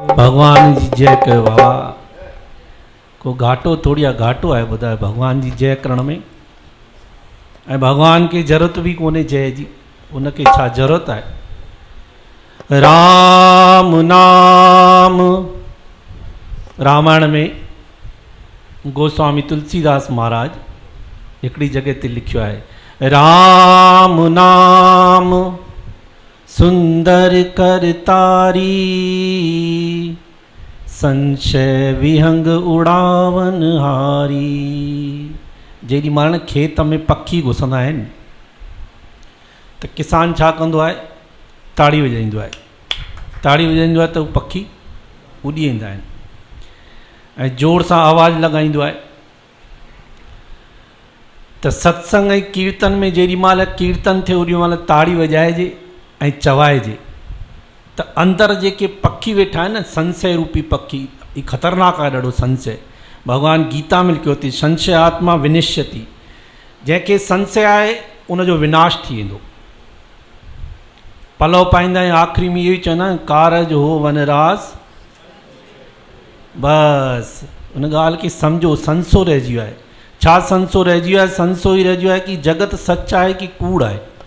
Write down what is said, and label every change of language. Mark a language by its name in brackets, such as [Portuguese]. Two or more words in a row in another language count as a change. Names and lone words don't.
[Sindhi] भगवान जी जय कयो बाबा। को घाटो थोड़ी घाटो आहे ॿुधाए भगवान जी जय करण में। ऐं भगवान खे ज़रूरत बि कोन्हे जय जी, उनखे छा ज़रूरत आहे। राम नाम रामायण में गोस्वामी तुलसीदास महाराज हिकिड़ी जगह ते लिखियो आहे, [Awadhi] राम नाम सुंदर करतारी संशय विहंग उड़ावन हारी। [Sindhi] जेॾी महिल खेत में पखी घुसंदा आहिनि त किसान छा कंदो आहे, ताड़ी वॼाईंदो आहे। ताड़ी वॼाईंदो आहे त उहे पखी उॾी वेंदा आहिनि ऐं जोर सां आवाज़ु लॻाईंदो आहे। त सत्संग ऐं कीर्तन में जेॾी महिल कीर्तन थिए ओॾी महिल ताड़ी वॼाइजे ऐं चवाइजे त अंदरि जेके पखी वेठा आहिनि न, संशय रूपी पखी, ही ख़तरनाक आहे ॾाढो संशय। भगवान गीता में लिखियो अथई [Sanskrit] संशय आत्मा विनिश्यति, [Sindhi] जंहिंखे संशय आहे उनजो विनाश थी वेंदो। पलव पाईंदा आहियूं आख़िरी में इहो ई चवंदा आहियूं, कारज हो वनरास, बसि उन ॻाल्हि खे सम्झो। संसो रहिजी वियो आहे। छा संसो रहिजी वियो आहे? संसो ई रहिजी वियो आहे कि जगत सच आहे कि कूड़ आहे।